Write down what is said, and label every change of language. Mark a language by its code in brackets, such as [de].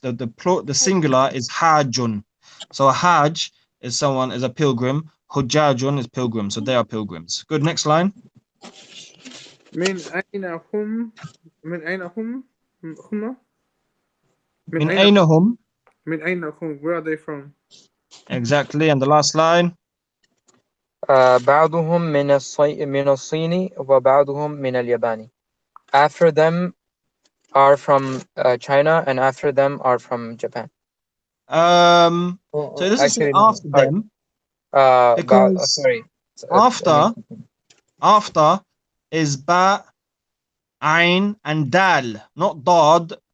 [en] The singular is hajjun. So a hajj is a pilgrim. Hujjajun is pilgrim. So they are pilgrims. Good. Next line. [ar] من أين هم من أين هم هم Min aynahum. من أين هم [en] where are they from? Exactly. And the last line. [ar] بعضهم من الصين وبعضهم من اليابان. [en] After them are from China, and after them are from Japan. So it doesn't say Actually, no, after sorry. them, About because sorry. after is ba, ain, and dal, not dad,